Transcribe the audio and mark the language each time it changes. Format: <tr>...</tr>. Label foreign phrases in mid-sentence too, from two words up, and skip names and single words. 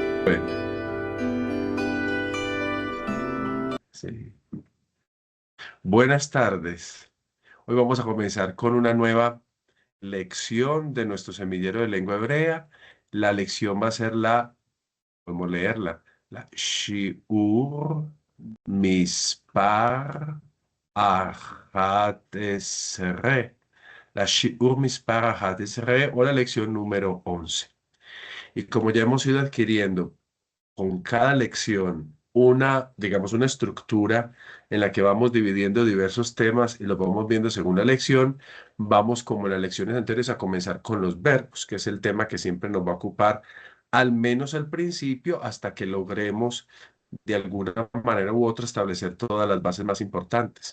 <es>Bueno, sí. Buenas tardes. Hoy vamos a comenzar con una nueva lección de nuestro semillero de lengua hebrea. La lección va a ser podemos leerla, la</es> <he>שיעור מספר אחת עשרה.</he> <es>La</es> <he>שיעור מספר אחת עשרה</he> <es>o la lección número 11. Y como ya hemos ido adquiriendo con cada lección digamos, una estructura en la que vamos dividiendo diversos temas y los vamos viendo según la lección, vamos como en las lecciones anteriores a comenzar con los verbos, que es el tema que siempre nos va a ocupar, al menos al principio, hasta que logremos de alguna manera u otra establecer todas las bases más importantes.</es>